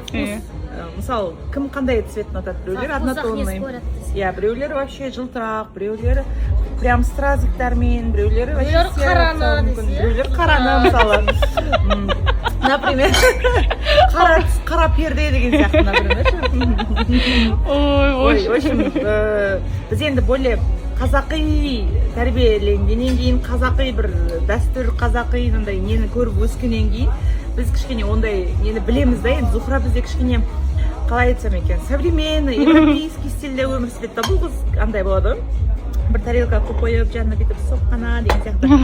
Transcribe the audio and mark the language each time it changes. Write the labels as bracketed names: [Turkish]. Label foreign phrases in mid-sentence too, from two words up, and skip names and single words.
[Kazakh] Мысалы, кім қандай цвет ұнатады? Біреулер однотонный. Иә, біреулер вообще жылтырақ, біреулер прям стразиктармен, біреулер вообще қараны, біреулер қараны, мысалы. Например, қара перде деген сияқты, например. [Russian] Ой, в общем, [Kazakh] біз енді более қазақи тәрбиеленгеннен кейін, қазақи бір дәстүр, қазақи нандай нені көріп өскеннен кейін, біз кішкене ондай нені білеміз да, енді Зухра бізде кішкене қалай айтсам екен, [Russian] современный, европейский [Kazakh] стильде өмір сүреді да, бұл қыз андай болады ғой, бір тарелка қойып қойып, жанына бүйтіп соққана деген сияқты.